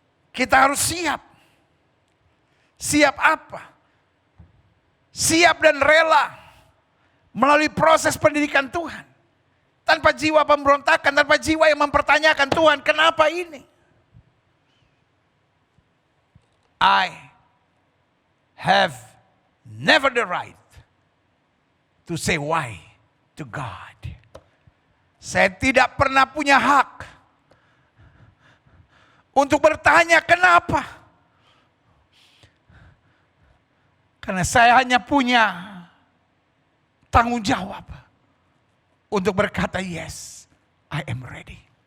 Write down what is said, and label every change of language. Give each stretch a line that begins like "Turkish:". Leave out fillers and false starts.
Indonesian: Kita harus siap. Siap apa? Siap dan rela melalui proses pendidikan Tuhan. Tanpa jiwa pemberontakan, tanpa jiwa yang mempertanyakan Tuhan, kenapa ini?
English: I have never the right to say why to God.
Indonesian: Saya tidak pernah punya hak untuk bertanya kenapa. Karena saya hanya punya tanggung jawab untuk berkata
English: yes, I am ready.